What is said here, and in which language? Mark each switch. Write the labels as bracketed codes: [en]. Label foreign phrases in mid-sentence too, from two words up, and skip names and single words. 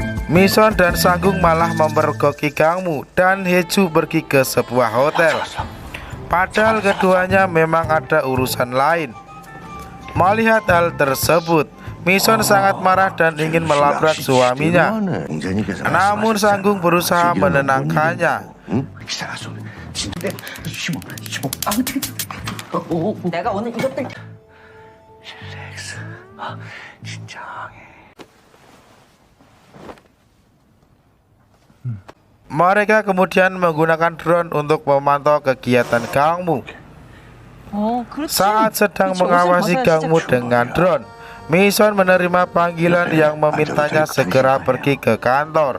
[id] Mison dan Sanggung malah memergoki Kangmu dan Heju pergi ke sebuah hotel. Padahal keduanya memang ada urusan lain. Melihat hal tersebut, Mison sangat marah dan ingin melabrak suaminya. Namun Sanggung berusaha menenangkannya. [ko] 내가 오늘 이것들 [id] Mereka kemudian menggunakan drone untuk memantau kegiatan Kangmu. Saat sedang mengawasi Kangmu dengan drone, Mison menerima panggilan yang memintanya segera pergi ke kantor.